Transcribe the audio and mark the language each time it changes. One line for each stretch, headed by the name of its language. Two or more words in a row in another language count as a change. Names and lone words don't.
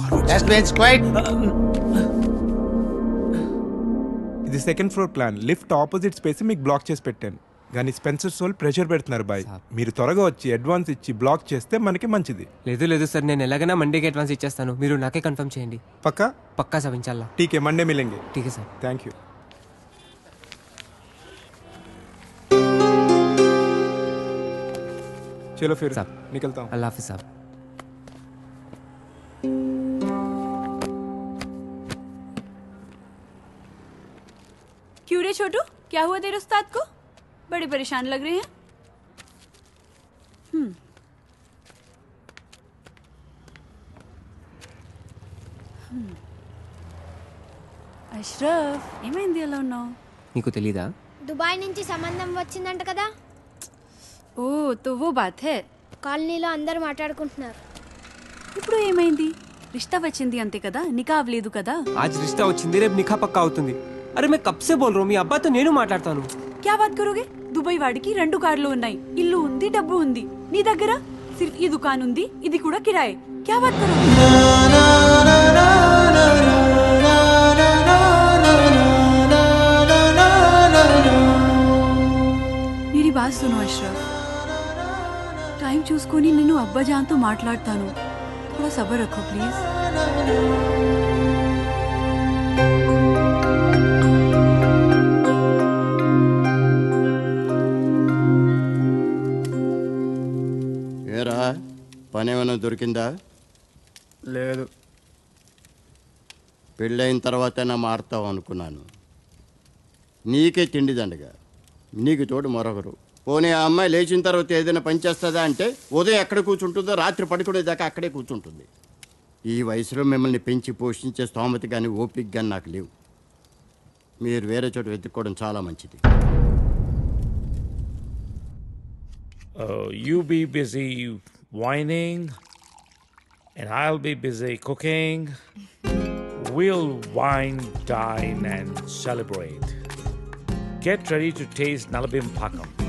Telugu: ఇది సెకండ్ ఫ్లోర్ ప్లాన్.
English: lift opposite space
Telugu: మీకు బ్లాక్ చేసి పెట్టాను. కానీ స్పెన్సర్ సోల్ ప్రెషర్ పెడుతున్నారు బాయ్. మీరు త్వరగా వచ్చి అడ్వాన్స్ ఇచ్చి బ్లాక్ చేస్తే మనకి మంచిది. లేదు సార్, నేను ఎలాగైనా మండేకి అడ్వాన్స్ ఇచ్చేస్తాను. మీరు నాకే కన్ఫర్మ్ చేయండి. పక్కా సార్, ఇన్షాల్లా.
Hindi: ठीक है, मंडे मिलेंगे. ठीक है सर.
English: thank you.
Hindi: चलो फिर निकलता हूँ. अल्लाह हाफिज़ साहब. क्यों रे छोटू, क्या हुआ तेरे उस्ताद को? बड़े परेशान लग रहे हैं.
Telugu: అష్రఫ్, ఏమైంది అలా ఉన్నావు? నీకు తెలీదా? దుబాయ్ నుంచి సంబంధం వచ్చిందంట కదా.
Hindi: ओ तो वो बात है.
Telugu: కాలనీలో అందరూ మాట్లాడుకుంటున్నారు. ఇప్పుడు ఏమైంది? రిష్తా వచ్చింది అంతే కదా, నికా అవ్వలేదు కదా.
Hindi: आज रिश्ता
Telugu: వచ్చింది, రేపు నికా పక్కా అవుతుంది.
Hindi: అరే मैं कब से बोल रहा हूं,
Telugu: మీ అబ్బాయితో నేను మాట్లాడతాను.
Hindi: क्या बात करोगे?
Telugu: దుబాయ్ వాడికి 2 కార్లు ఉన్నాయి, ఇల్లు ఉంది, డబ్బు ఉంది. నీ దగ్గర సిర్ఫ్ ఈ దుకాన్ ఉంది, ఇది కూడా కిరాయే.
Hindi: क्या बात करोगे? मेरी बात सुनो अशरफ, टाइम
Telugu: చూసుకొని నేను అబ్బాజాన్తో మాట్లాడతాను.
Hindi: थोड़ा सब्र रखो प्लीज.
Telugu: ఏరా పని ఏమైనా దొరికిందా? లేదు. పెళ్ళైన తర్వాతైనా మారుతావు అనుకున్నాను. నీకే తిండి దండగా, నీకు తోడు మరొకరు. పోనీ ఆ అమ్మాయి లేచిన తర్వాత ఏదైనా పని చేస్తుందా అంటే ఉదయం ఎక్కడ కూర్చుంటుందో రాత్రి పడుకునేదాకా అక్కడే కూర్చుంటుంది. ఈ వయసులో మిమ్మల్ని పెంచి పోషించే స్తోమత కానీ ఓపిక కానీ నాకు లేవు. మీరు వేరే చోట వెతుక్కోవడం చాలా మంచిది.
English: You be busy whining and I'll be busy cooking. We'll wine, dine and celebrate. Get ready to taste Nalabim Pakam.